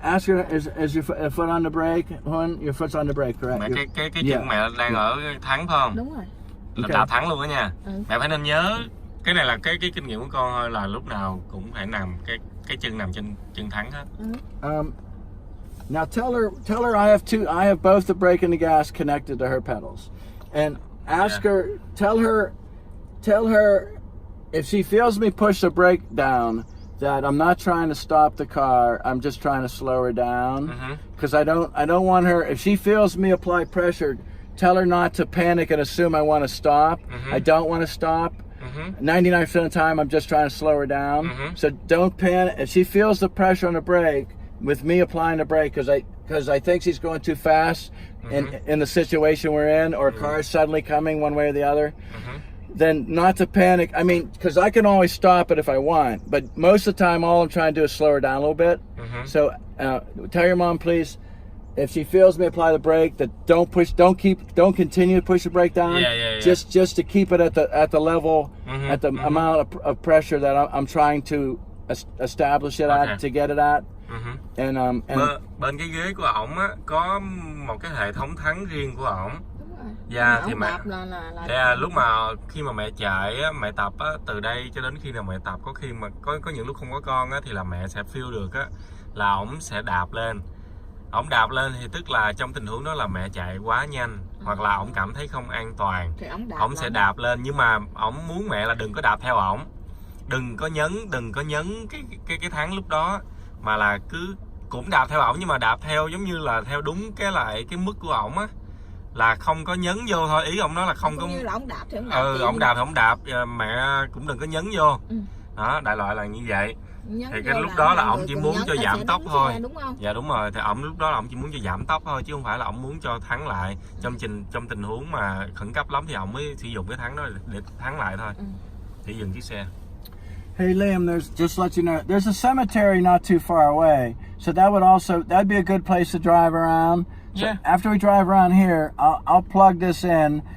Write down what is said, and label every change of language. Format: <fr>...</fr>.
<en>Ask her, is your foot on the brake? Hun, your foot's on the brake, correct?</en> <vi>Mẹ cái chân mẹ đang ở thắng phải không? Đúng rồi. Là đạp thắng luôn đó nha. Mẹ phải nên nhớ, cái này là cái kinh nghiệm của con thôi, là lúc nào cũng phải nằm cái chân nằm trên chân thắng hết.</vi> <en>Now tell her I have both the brake and the gas connected to her pedals, and ask her, tell her if she feels me push the brake down, that I'm not trying to stop the car, I'm just trying to slow her down, because I don't want her, if she feels me apply pressure, tell her not to panic and assume I want to stop. I don't want to stop. 99% of the time I'm just trying to slow her down. So don't panic. If she feels the pressure on the brake with me applying the brake, because because I think she's going too fast in the situation we're in, or a car is suddenly coming one way or the other, then not to panic. I mean, because I can always stop it if I want, but most of the time, all I'm trying to do is slow her down a little bit. So tell your mom, please, if she feels me apply the brake, that don't continue to push the brake down. Just to keep it at the level, at the amount of pressure that I'm trying to establish it at, to get it at. And</en> <vi>bên cái ghế của ổng á có một cái hệ thống thắng riêng của ổng. Dạ thì mẹ lúc mà khi mà mẹ chạy á, mẹ tập á, từ đây cho đến khi nào mẹ tập, có khi mà có những lúc không có con á, thì là mẹ sẽ feel được á là ổng sẽ đạp lên. Ổng đạp lên thì tức là trong tình huống đó là mẹ chạy quá nhanh, hoặc là ổng cảm thấy không an toàn, ổng sẽ đạp lên. Nhưng mà ổng muốn mẹ là đừng có đạp theo ổng, đừng có nhấn cái thắng lúc đó, mà là cứ cũng đạp theo ổng, nhưng mà đạp theo giống như là theo đúng cái mức của ổng á, là không có nhấn vô thôi. Ý ổng nói là không có như là ổng đạp thì ổng đạp, mẹ cũng đừng có nhấn vô. Đó, đại loại là như vậy. Thì cái lúc đó là ổng chỉ muốn cho giảm tốc thôi. Dạ đúng rồi, thì ổng lúc đó là ổng chỉ muốn cho giảm tốc thôi, chứ không phải là ổng muốn cho thắng lại. Trong tình huống mà khẩn cấp lắm thì ổng mới sử dụng cái thắng đó để thắng lại thôi, để dừng chiếc xe.</vi> <en>Hey Liam, just let you know, there's a cemetery not too far away, so that'd be a good place to drive around. So after we drive around here, I'll plug this in.</en>